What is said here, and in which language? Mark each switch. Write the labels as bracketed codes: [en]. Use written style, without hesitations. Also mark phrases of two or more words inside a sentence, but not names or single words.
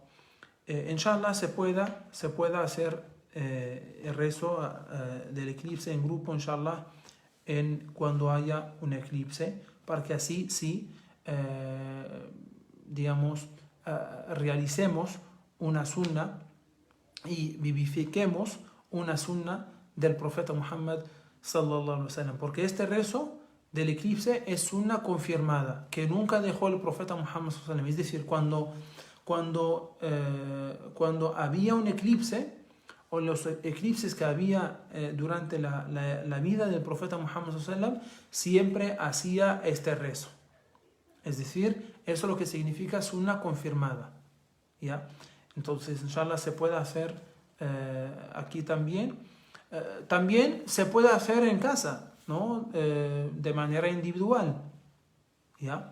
[es] Inshallah se pueda hacer el rezo del eclipse en grupo, inshallah, cuando haya un eclipse, para que así sí, digamos, realicemos una sunna y vivifiquemos una sunna del profeta Muhammad [ar] صلى الله عليه وسلم, [es] porque este rezo del eclipse es sunna confirmada, que nunca dejó el profeta Muhammad [ar] صلى الله عليه وسلم. [es] Es decir, cuando había un eclipse, o los eclipses que había durante la vida del profeta Muhammad [ar] صلى الله عليه وسلم, [es] siempre hacía este rezo. Es decir, eso es lo que significa sunna confirmada, ¿ya? Entonces, inshallah, se puede hacer aquí también. También se puede hacer en casa, ¿no? De manera individual, ¿ya?